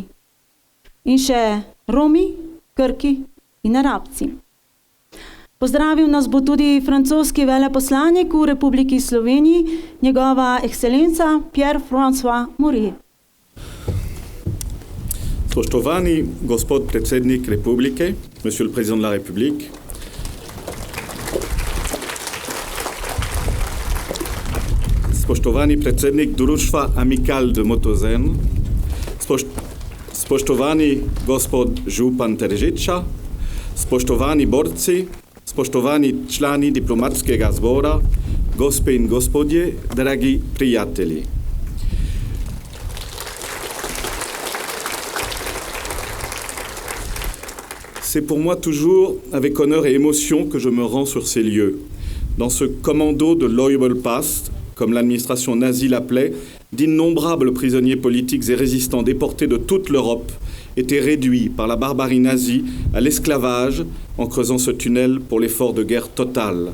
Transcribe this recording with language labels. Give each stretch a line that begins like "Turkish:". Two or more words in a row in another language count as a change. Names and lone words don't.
Slovenian: In še Romi, Grki in Arabci. Pozdravil nas bo tudi francoski veleposlanik v Republiki Sloveniji, njegova ekscelenca Pierre-François Mouret. Spoštovani gospod predsednik Republike,
French: monsieur le président de la République,
Slovenian: spoštovani predsednik Društva Amical de Motozen, spoštovani gospod župan Tržiča, spoštovani borci, spoštovani člani diplomatskega zbora, gospe in gospodje, dragi prijatelji.
French: C'est pour moi toujours avec honneur et émotion que je me rends sur ces lieux, dans ce commando de Loibel Pass, comme l'administration nazie l'appelait, d'innombrables prisonniers politiques et résistants déportés de toute l'Europe étaient réduits par la barbarie nazie à l'esclavage en creusant ce tunnel pour l'effort de guerre total.